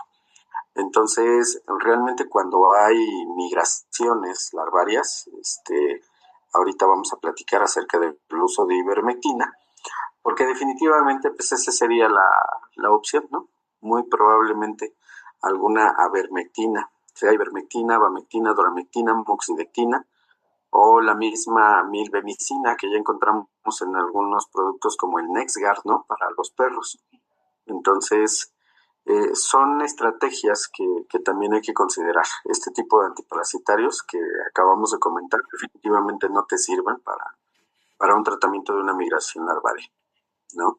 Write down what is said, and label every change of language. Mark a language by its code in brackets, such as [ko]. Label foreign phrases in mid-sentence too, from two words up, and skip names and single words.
[es] Entonces, realmente cuando hay migraciones larvarias, ahorita vamos a platicar acerca del uso de ivermectina, porque definitivamente pues esa sería la opción, ¿no? Muy probablemente alguna avermectina, sea ivermectina, abamectina, doramectina, moxidectina, o la misma milbemicina que ya encontramos en algunos productos como el NexGard, ¿no? Para los perros. Entonces, son estrategias que también hay que considerar. Este tipo de antiparasitarios que acabamos de comentar definitivamente no te sirven para un tratamiento de una migración larvaria, ¿no?